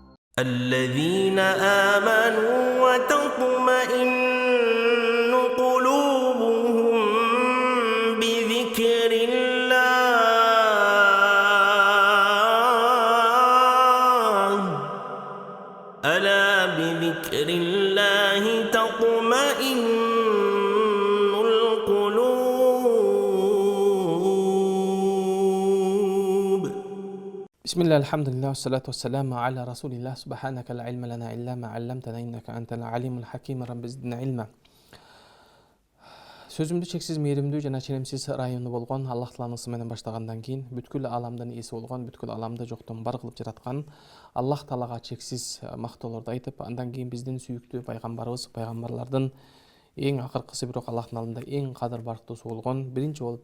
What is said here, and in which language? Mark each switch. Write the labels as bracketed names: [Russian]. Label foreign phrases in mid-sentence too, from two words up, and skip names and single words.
[Arabic] الذين آمنوا وتطمئن قلوبهم بذكر الله ألا بذكر الله تطمئن القلوب. بسم الله الحمد لله والصلاة والسلام على رسول الله سبحانك لا علم لنا إلا ما علمتنا إنك أنت العليم الحكيم رب زدنا علما. [Kyrgyz] Сөзүмдү чексиз мээримдүү жана ченемсиз ырайымдуу болгон Аллах тааланын ысы менен баштагандан кийин бүткүл ааламдын ээси болгон, бүткүл ааламды жоктон бар кылып жараткан Аллах таалага чексиз мактоолорду айтып, андан кийин биздин сүйүктүү пайгамбарыбыз, пайгамбарлардын эң акыркысы бирок Аллахтын алдында эң кадыр барктуусу болгон, биринчи болуп